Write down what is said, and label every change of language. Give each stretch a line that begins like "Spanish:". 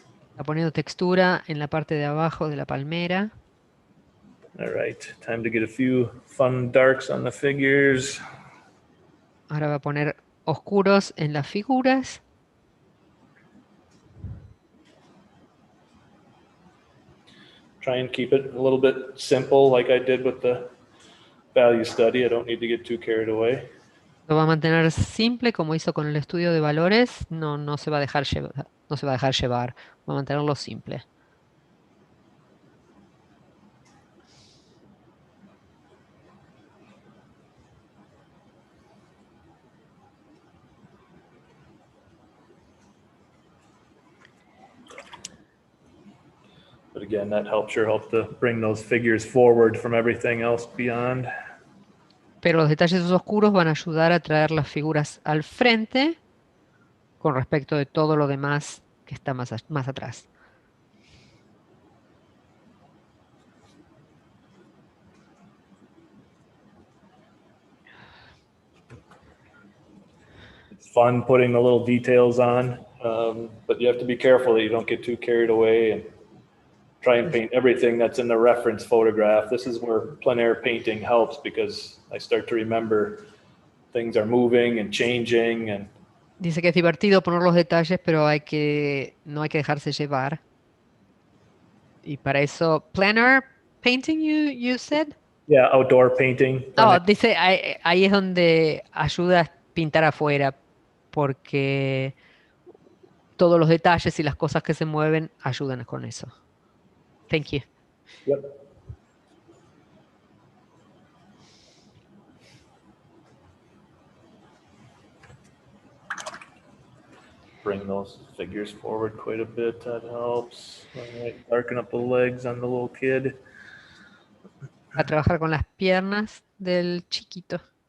Spanish: Está poniendo textura en la parte de abajo de la palmera.
English: All right, time to get a few fun darks on the figures.
Spanish: Ahora va a poner oscuros en las figuras.
English: Try and keep it a little bit simple like I did with the value study. I don't need to get too carried away.
Spanish: Lo va a mantener simple como hizo con el estudio de valores. No se va a dejar llevar. No se va a dejar llevar. Va a mantenerlo simple.
English: But again, that sure helps to bring those figures forward from everything else beyond.
Spanish: Pero los detalles oscuros van a ayudar a traer las figuras al frente con respecto de todo lo demás que está más atrás.
English: It's fun putting the little details on, but you have to be careful that you don't get too carried away and try and paint everything that's in the reference photograph. This is where plein air painting helps because I start to remember things are moving and changing and
Spanish: Dice que es divertido poner los detalles, pero no hay que dejarse llevar. Y para eso,
English: planner painting, you said? yeah, outdoor painting.
Spanish: Oh, dice, ahí es donde ayuda a pintar afuera, porque todos los detalles y las cosas que se mueven ayudan con eso.
English: Thank you. Yep. Bring those figures forward quite a bit. That helps. All right, darken up the legs on the little kid.
Spanish: A trabajar con las piernas del chiquito.